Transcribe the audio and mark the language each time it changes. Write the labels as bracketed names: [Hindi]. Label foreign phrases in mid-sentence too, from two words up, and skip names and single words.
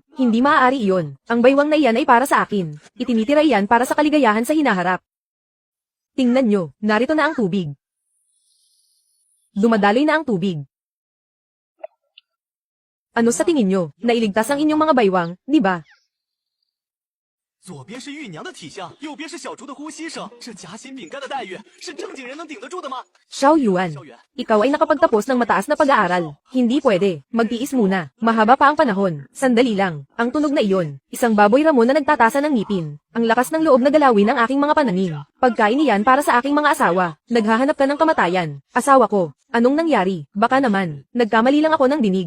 [Filipino] Hindi maaari iyon. Ang baywang na iyan ay para sa akin. Itinitira iyan para sa kaligayahan sa hinaharap. Tingnan nyo, narito na ang tubig. Dumadaloy na ang tubig. Ano sa tingin nyo? Nailigtas ang inyong mga baywang, di ba? [Chinese] 左边是玉娘的体香，右边是小竹的呼吸声，这夹心饼干的待遇是正经人能顶得住的吗？ [Filipino] Xiao Yuan, ikaw ay nakapagtapos ng mataas na pag-aaral. Hindi pwede, magtiis muna. Mahaba pa ang panahon. Sandali lang. Ang tunog na iyon, isang baboy ramon na nagtatasa ng ngipin. Ang lakas ng loob na galawin ng aking mga pananim. Pagkain iyan para sa aking mga asawa. Naghahanap ka ng kamatayan. Asawa ko, anong nangyari? Baka naman, nagkamali lang ako ng dinig.